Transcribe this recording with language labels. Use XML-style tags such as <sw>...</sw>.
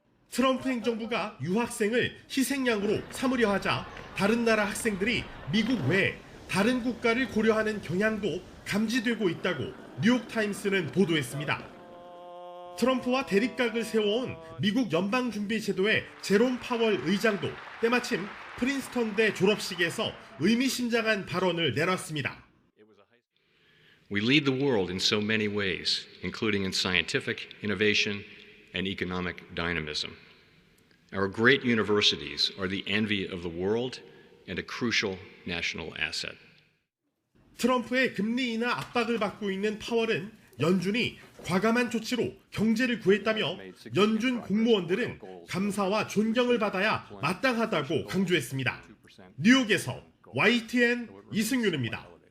<ko>트럼프 행정부가 유학생을 희생양으로 삼으려 하자 다른 나라 학생들이 미국 외 다른 국가를 고려하는 경향도 감지되고 있다고 뉴욕타임스는 보도했습니다. 트럼프와 대립각을 세워온 미국 연방준비제도의 제롬 파월 의장도 때마침 프린스턴대 졸업식에서 의미심장한 발언을 내놨습니다.</ko> <en>We lead the world in so many ways, including in scientific innovation and economic dynamism. Our great universities are the envy of the world and a crucial national asset.</en> <ko>트럼프의 금리 인하 압박을 받고 있는 파월은 연준이 과감한 조치로 경제를 구했다며 연준 공무원들은 감사와 존경을 받아야 마땅하다고 강조했습니다. 뉴욕에서 YTN 이승윤입니다.</ko>